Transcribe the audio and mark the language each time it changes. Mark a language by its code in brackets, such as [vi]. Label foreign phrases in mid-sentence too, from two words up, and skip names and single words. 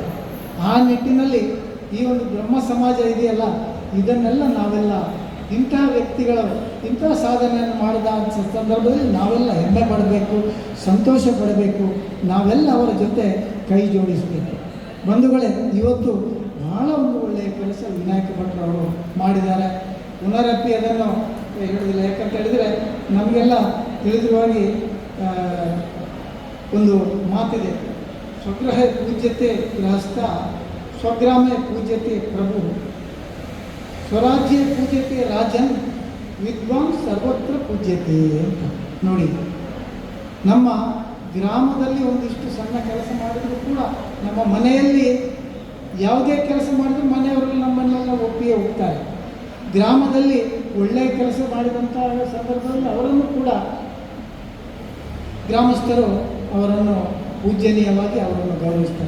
[kn] ಆ ನಿಟ್ಟಿನಲ್ಲಿ ಈ ಒಂದು ಬ್ರಹ್ಮ ಸಮಾಜ ಇದೆಯಲ್ಲ, ಇದನ್ನೆಲ್ಲ ನಾವೆಲ್ಲ ಇಂತಹ ವ್ಯಕ್ತಿಗಳು ಇಂತಹ ಸಾಧನೆಯನ್ನು ಮಾಡಿದ ಸಂದರ್ಭದಲ್ಲಿ ನಾವೆಲ್ಲ ಹೆಮ್ಮೆ ಪಡಬೇಕು, ಸಂತೋಷ ಪಡಬೇಕು, ನಾವೆಲ್ಲ ಅವರ ಜೊತೆ ಕೈ ಜೋಡಿಸಬೇಕು. ಬಂಧುಗಳೇ, ಇವತ್ತು ಬಹಳ ಒಂದು ಒಳ್ಳೆಯ ಕೆಲಸ ವಿನಾಯಕ ಭಟ್ರು ಅವರು ಮಾಡಿದ್ದಾರೆ. ಪುನರಪ್ಪಿ ಅದನ್ನು ಹೇಳೋದಿಲ್ಲ. ಯಾಕಂತ ಹೇಳಿದರೆ ನಮಗೆಲ್ಲ ತಿಳಿದಿರುವಾಗಿ ಒಂದು ಮಾತಿದೆ, [sa] ಸ್ವಗ್ರಹ ಪೂಜ್ಯತೆ ಗೃಹಸ್ಥ, ಸ್ವಗ್ರಾಮೇ ಪೂಜ್ಯತೆ ಪ್ರಭು, ಸ್ವರಾಜ್ಯ ಪೂಜ್ಯತೆ ರಾಜನ್, ವಿದ್ವಾನ್ ಸರ್ವತ್ರ ಪೂಜ್ಯತೆ [kn] ಅಂತ. ನೋಡಿ, ನಮ್ಮ ಗ್ರಾಮದಲ್ಲಿ ಒಂದಿಷ್ಟು ಸಣ್ಣ ಕೆಲಸ ಮಾಡಿದರೂ ಕೂಡ, ನಮ್ಮ ಮನೆಯಲ್ಲಿ ಯಾವುದೇ ಕೆಲಸ ಮಾಡಿದರೂ ಮನೆಯವರಲ್ಲಿ ನಮ್ಮನ್ನೆಲ್ಲ ಒಪ್ಪಿಯೇ ಹೋಗ್ತಾರೆ. ಗ್ರಾಮದಲ್ಲಿ ಒಳ್ಳೆಯ ಕೆಲಸ ಮಾಡಿದಂಥ ಸಂದರ್ಭದಲ್ಲಿ ಅವರನ್ನು ಕೂಡ ಗ್ರಾಮಸ್ಥರು ಅವರನ್ನು ಪೂಜ್ಯನೀಯವಾಗಿ ಅವರನ್ನು ಗೌರವಿಸ್ತಾರೆ.